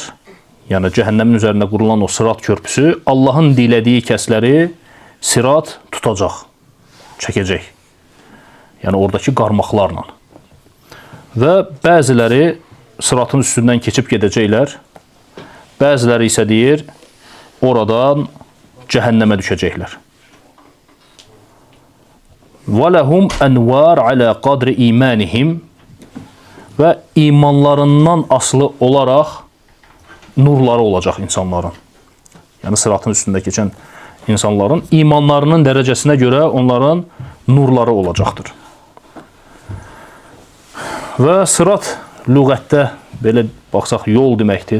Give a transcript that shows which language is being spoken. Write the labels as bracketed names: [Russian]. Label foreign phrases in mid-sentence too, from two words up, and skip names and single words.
[Azerbaijani] Yəni, cəhənnəmin üzərində qurulan o sırat körpüsü Allahın dilədiyi kəsləri sırat tutacaq, çəkəcək. Yəni, oradakı qarmaqlarla. Və bəziləri sıratın üstündən keçib gedəcəklər. Bəziləri isə deyir, oradan cəhənnəmə düşəcəklər. [Arabic] وَلَهُمْ أَنْوَارْ عَلَى قَدْرِ إِيمَانِهِمْ [Azerbaijani] və imanlarından asılı olaraq nurları olacaq insanların. Yəni, sıratın üstündə keçən insanların imanlarının dərəcəsinə görə onların nurları olacaqdır. Və sırat lüğətdə belə baxsaq yol deməkdir.